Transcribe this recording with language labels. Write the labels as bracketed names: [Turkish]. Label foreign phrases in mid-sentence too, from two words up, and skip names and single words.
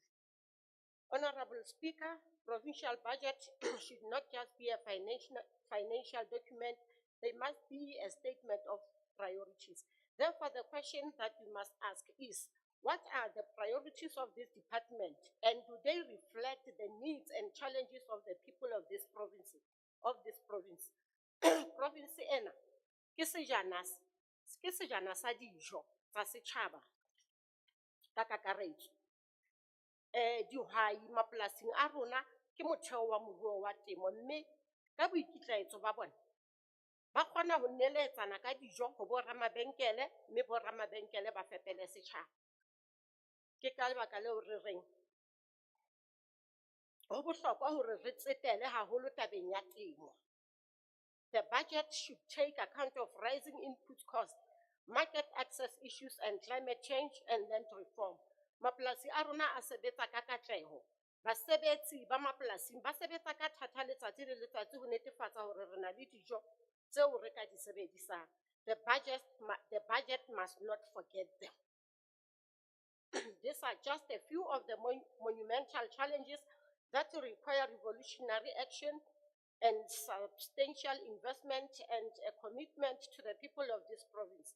[English] Honorable Speaker, provincial budget should not just be a financial document, they must be a statement of priorities. Therefore, the question that we must ask is, what are the priorities of this department, and do they reflect the needs and challenges of the people of this province? [Southern Sotho] Province ena, ke sejana sa dijo tsa setjhaba ka kakaretso. Dihwai mapolasing a rona ke motheo wa moruo wa temo, mme ka boikitlaetso ba bona ba kgona ho neletsana ka dijo ho bo ramabenkele, mme bo ramabenkele ba fepele setjhaba. Ke ka lebaka leo re reng ho bohlokwa hore re tsetele haholo tabeng ya temo. [English] The budget should take account of rising input costs, market access issues and climate change and land reform. [Southern Sotho] Mapolasi a rona a sebetsa ka katleho. Basebetsi ba mapolasing ba sebetsa ka thata letsatsi le letsatsi ho netefatsa hore re na le dijo tseo re ka di sebedisang. [English] The budget must not forget them. These are just a few of the monumental challenges that require revolutionary action and substantial investment and a commitment to the people of this province.